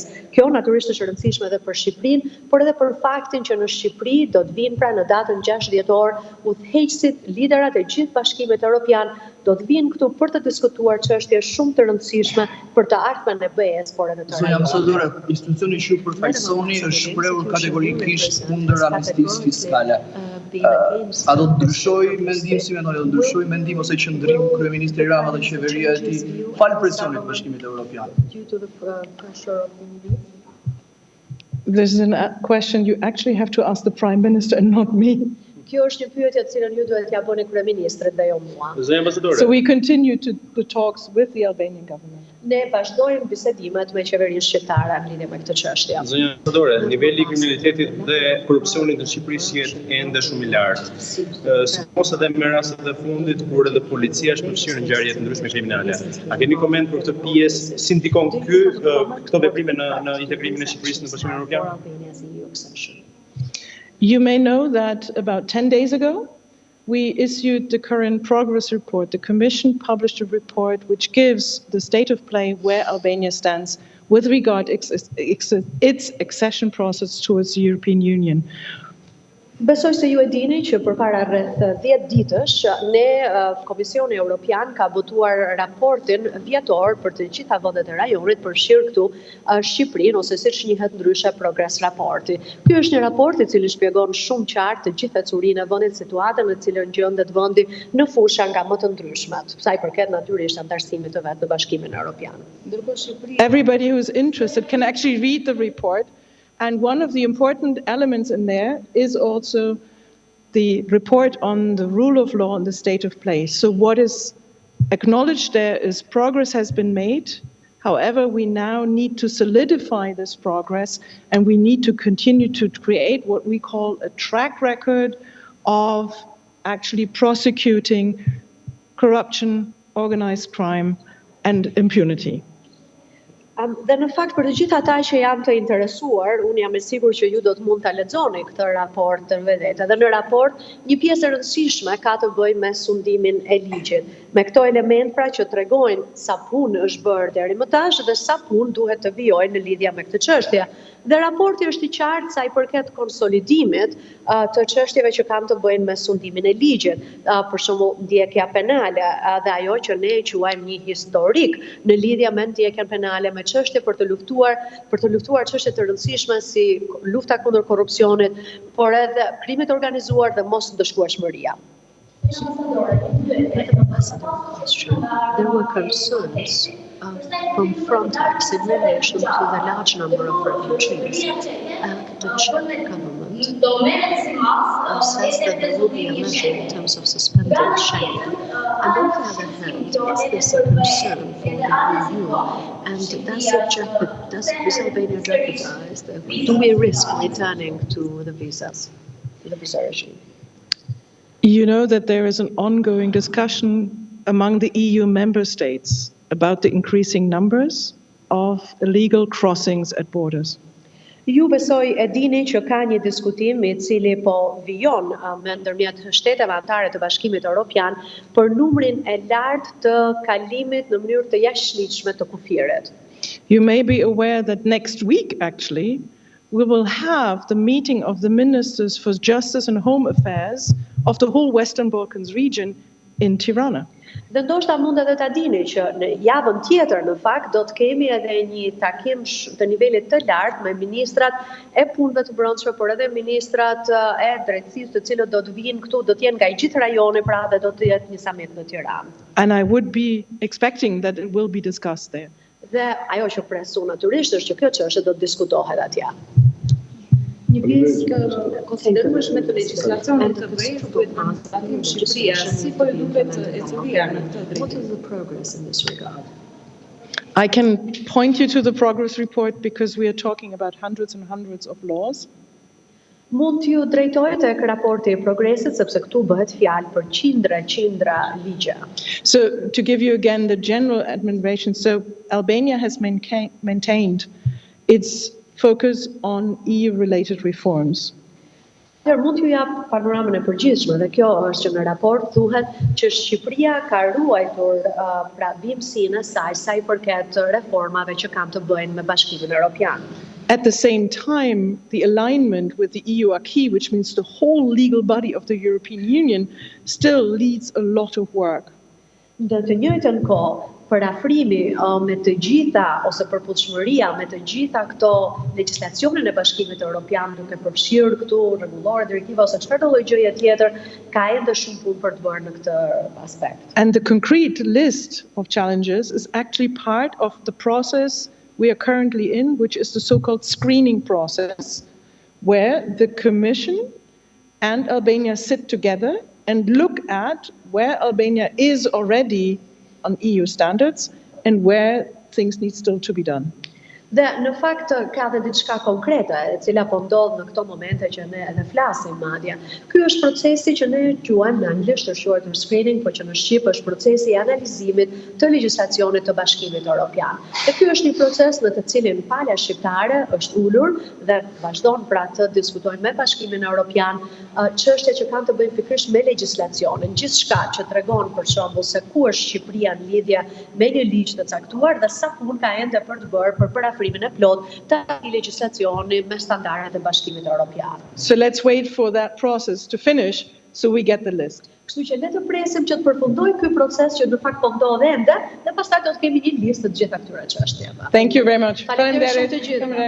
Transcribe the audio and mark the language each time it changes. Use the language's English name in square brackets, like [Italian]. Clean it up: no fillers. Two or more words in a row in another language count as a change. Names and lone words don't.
[Albanian] Kjo natyrisht është e rëndësishme edhe për Shqipërinë, por edhe për faktin që në Shqipëri do të vinë pra në datën 6 dhjetor udhëheqësit, liderat e gjithë Bashkimit Europian do të vinë këtu për të diskutuar çështje shumë të rëndësishme për të ardhmen e BE-s, por edhe të rajonit. Zonja Ambasadore, institucioni që ju përfaqësoni është shprehur kategorikisht kundër amnistisë fiskale. A do të ndryshoj mendim si mendoni, do të ndryshoj mendim ose qëndrim kryeministri Rama dhe qeveria e tij fal presionit të Bashkimit Europian? [English] This is a question you actually have to ask the Prime Minister and not me. [Albanian] Kjo është një pyetje të cilën ju duhet t'ia bëni kryeministrit dhe jo mua. [English] So we continue the talks with the Albanian government. [Albanian] Ne vazhdojmë bisedimet me qeverinë shqiptare në lidhje me këtë çështje. Zonja Ambasadore, niveli i kriminalitetit dhe korrupsionit në Shqipëri jetë ende shumë i lartë. Sidomos edhe me rastet e fundit kur edhe policia është përfshirë në ngjarje të ndryshme kriminale. A keni koment për këtë pjesë, si ndikon këto veprime në integrimin e Shqipërisë në Bashkimin Europian? [English] You may know that about 10 days ago, we issued the current progress report. The Commission published a report which gives the state of play where Albania stands with regard its accession process towards the European Union. [Albanian] Besoj se ju e dini që përpara rreth 10 ditësh ne Komisioni Europian ka votuar raportin vjetor për të gjitha vendet e rajonit përfshirë këtu Shqipërinë ose siç njihet ndryshe progres raporti. Ky është një raport i cili shpjegon shumë qartë të gjitha ecurinë e vendit, situatën në cilën gjendet vendi në fusha nga më të ndryshmet, sa i përket natyrisht antarësimit të vet në Bashkimin Europian. [English] Everybody who is interested can actually read the report. And one of the important elements in there is also the report on the rule of law and the state of play. So what is acknowledged there is progress has been made. However, we now need to solidify this progress and we need to continue to create what we call a track record of actually prosecuting corruption, organized crime, and impunity. [Albanian] Dhe në fakt për të gjithë ata që janë të interesuar, unë jam e sigurt që ju do të mund ta lexoni këtë raport të vetë. Dhe në raport një pjesë e rëndësishme ka të bëjë me sundimin e ligjit. Me këto element pra që tregojnë sa punë është bërë deri më tash dhe sa punë duhet të vijojë në lidhje me këtë çështje. Dhe raporti është i qartë sa i përket konsolidimit të çështjeve që kanë të bëjnë me sundimin e ligjit, për shembull ndjekja penale dhe ajo që ne e quajmë një historik në lidhje me ndjekjen penale me çështje për të luftuar çështje të rëndësishme si lufta kundër korrupsionit, por edhe krimit organizuar dhe mos dëshkueshmëria. [English] There were concerns from Frontex in relation to the large number of refugees, and the Czech government says that there will be a measure in terms of suspending Schengen. And on the other hand, is this a concern for the EU? And does Albania jeopardize? Do we risk returning to the visa regime? You know that there is an ongoing discussion among the EU member states about the increasing numbers of illegal crossings at borders. [Albanian] Ju besoj e dini që ka një diskutim i cili po vijon ndërmjet shteteve anëtare të Bashkimit Europian për numrin e lartë të kalimit në mënyrë të jashtëligjshme të kufirit. [English] You may be aware that next week, actually, we will have the meeting of the Ministers for Justice and Home Affairs of the whole Western Balkans region in Tirana. [Albanian] Dhe ndoshta mund edhe ta dini që në javën tjetër në fakt do të kemi edhe një takim të nivelit të lartë me ministrat e punëve të brendshme, por edhe ministrat e drejtësisë, të cilët do të vinë këtu, do të jenë nga i gjithë rajoni, pra dhe do të jetë një summit në Tiranë. [English] And I would be expecting that it will be discussed there. [Albanian] Dhe ajo që presu natyrisht është që kjo çështje do të diskutohet atje. Një pjesë konsiderueshme të legjislacionit të BE-s duhet të mbështetet Shqipëria, si po duhet ecëria në këtë drejtim. [English] I can point you to the progress report because we are talking about hundreds and hundreds of laws. [Albanian] Mund t'ju drejtoj tek raporti i progresit sepse këtu bëhet fjalë për qindra ligje. [English] So to give you again the general admiration, so Albania has maintained its focus on EU-related reforms. [Albanian] Mund t'ju jap panoramën e përgjithshme dhe kjo është që në raport thuhet që Shqipëria ka ruajtur pra vimësinë e saj sa i përket reformave që kanë të bëjnë me Bashkimin Europian. [English] At the same time, the alignment with the EU acquis, which means the whole legal body of the European Union, still leads a lot of work. [Albanian] Në të njëjtën kohë, parafrimi me të gjitha ose përputhshmëria me të gjitha këto legjislacionin e Bashkimit Europian, duke përfshirë këtu rregullore, direktiva ose çfarëdo lloj gjëje tjetër, ka ende shumë punë për të bërë në këtë aspekt. [English] And the concrete list of challenges is actually part of the process we are currently in, which is the so-called screening process, where the Commission and Albania sit together and look at where Albania is already on EU standards and where things need still to be done. [Albanian] Dhe në fakt ka dhe diçka konkrete e cila po ndodh në këto momente që ne edhe flasim madje. Ky është procesi që ne quajmë në anglisht është quajtur screening, por që në shqip është procesi i analizimit të legjislacionit të Bashkimit Europian. Dhe ky është një proces në të cilin palja shqiptare është ulur dhe vazhdon pra të diskutojnë me Bashkimin Europian çështje që kanë të bëjnë pikërisht me legjislacionin, gjithçka që tregon për shembull se ku është Shqipëria në lidhje me një ligj të caktuar dhe sa punë ka ende për të bërë për parafrimin e plot të legjislacionit me standardet e Bashkimit Europian. [English] So let's wait for that process to finish so we get the list. [Albanian] Kështu që le të presim që të përfundojë ky proces që në fakt po ndodh ende dhe pastaj do të kemi një listë të gjitha këtyre çështjeve. [English] Thank you very much. [Albanian] Faleminderit shumë të gjithëve.